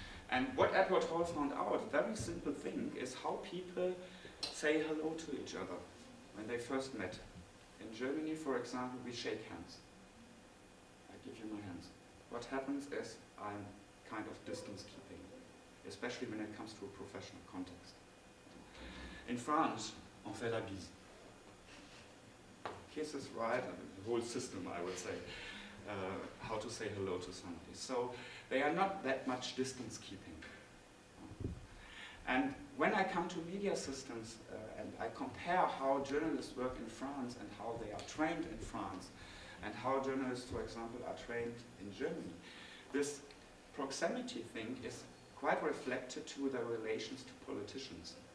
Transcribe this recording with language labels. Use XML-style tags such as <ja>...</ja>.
<en>And what Edward Hall found out, a very simple thing, is how people say hello to each other when they first met. In Germany, for example, we shake hands. I give you my hands. What happens is I'm kind of distance keeping, especially when it comes to a professional context. In France,</en> <fr>on fait la bise.</fr> <en>Kiss is right, the whole system, I would say, how to say hello to somebody. So they are not that much distance keeping. And when I come to media systems and I compare how journalists work in France and how they are trained in France and how journalists, for example, are trained in Germany, this proximity thing is quite reflected to their relations to politicians.</en>